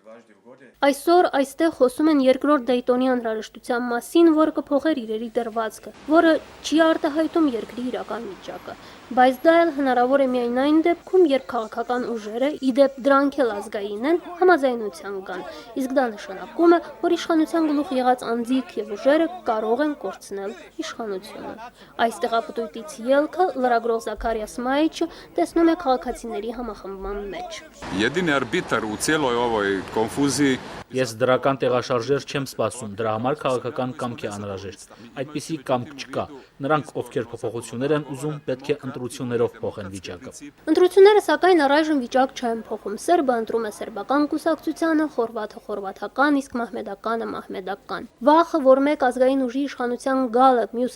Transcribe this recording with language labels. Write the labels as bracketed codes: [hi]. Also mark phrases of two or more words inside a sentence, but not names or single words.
[hy] Այսօր այստեղ խոսում են երկրորդ Դեյտոնյան հրաժեշտության մասին, որը կփոխեր իրերի դրվածքը, որը չի արտահայտում երկրի իրական վիճակը, բայց դա էլ հնարավոր է միայն այն դեպքում, երբ քաղաքական ուժերը, իդեպ դրանք էլ ազգային են, համաձայնության կան, իսկ դա նշանակում է, որ իշխանության գլուխ եղած անձիկ եւ ուժերը կարող են կորցնել իշխանությունը։ Այս տեղապտույտից ելքը լրագրող Զաքարիաս Մայիչը տեսնում է քաղաքացիների համախմբման մեջ։ [bs] Jedini arbitrar u cijeloj ovoj konfuziji [hy] Ես դրական տեղաշարժեր չեմ սպասում, դրա համար քաղաքական կամք է անհրաժեշտ։ Այդպիսի կամք չկա։ Նրանք, ովքեր փոփոխություններ են ուզում, պետք է ընտրություններով փոխեն վիճակը։ Ընտրությունները սակայն առայժմ վիճակ չեն փոխում։ Սերբը ընտրում է սերբական կուսակցությանը, խորվաթը խորվաթական, իսկ մահմեդականը մահմեդական։ Վախը, որ մեկ ազգային ուժի իշխանության գալը մյուս